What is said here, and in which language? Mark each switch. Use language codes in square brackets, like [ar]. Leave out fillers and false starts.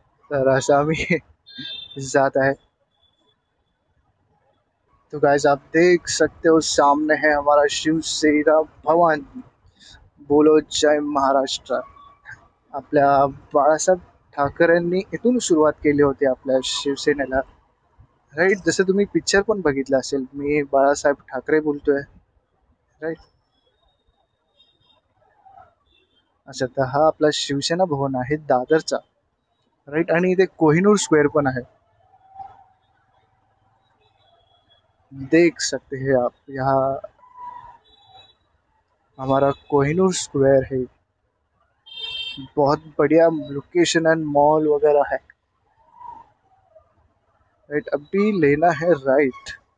[mr] तर असा आम्ही जात आहे. [hi] तो गाइस आप देख सकते हो सामने है हमारा शिवसेना भवन. बोलो जय महाराष्ट्र. [mr] आपल्या बाळासाहेब ठाकरेंनी इथून सुरुवात केली होती आपल्या शिवसेनेला, राईट. जसं तुम्ही पिक्चर पण बघितलं असेल, मी बाळासाहेब ठाकरे बोलतोय, राईट. अच्छा, तर हा आपला शिवसेना भवन आहे दादरचा, राईट. आणि इथे कोहिनूर स्क्वेअर पण आहे. [hi] देख सकते हैं आप यहाँ हमारा कोहिनूर स्क्वायर है. बहुत बढ़िया लोकेशन एंड मॉल वगैरह है, राइट. अभी लेना है राइट.